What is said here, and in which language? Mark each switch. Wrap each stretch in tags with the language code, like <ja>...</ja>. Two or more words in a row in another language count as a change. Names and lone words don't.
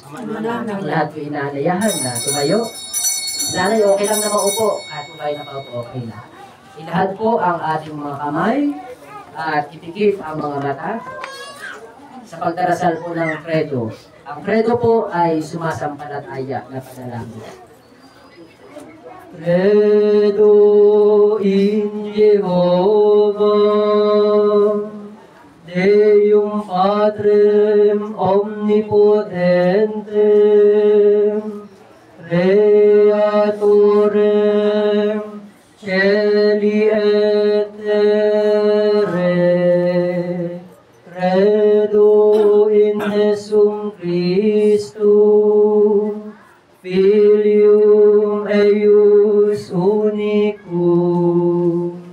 <tl>Ang lahat ko inaanayahan na tumayo. Nanay, okay lang na maupo. Kahit kung kayo nakaupo, okay na. Ilahad po ang ating mga kamay at ipikit ang mga mata sa pagdarasal po ng credo. Ang credo po ay sumasampalataya na panalangin.</tl> <la>Credo in Jehovah, Deum Patrem Omnipotentem, Creatorem Celi et terrae, credo in Jesum Christum, Filium eius unicum,</la>